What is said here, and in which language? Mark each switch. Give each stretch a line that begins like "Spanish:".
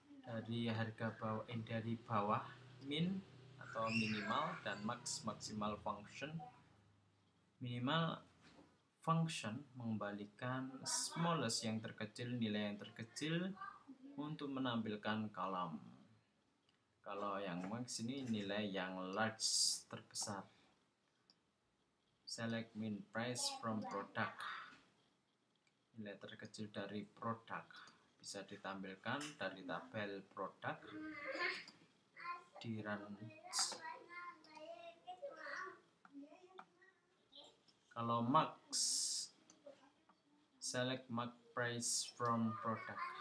Indonesian: dari harga bawah, dari bawah min atau minimal, dan maksimal function. Minimal function mengembalikan smallest yang terkecil, nilai yang terkecil untuk menampilkan kolom. Kalau yang max ini nilai yang large, terbesar.
English: Select min price from product.
Indonesian: Nilai terkecil dari produk bisa ditampilkan dari tabel produk di range. Kalau max,
English: select max price from product.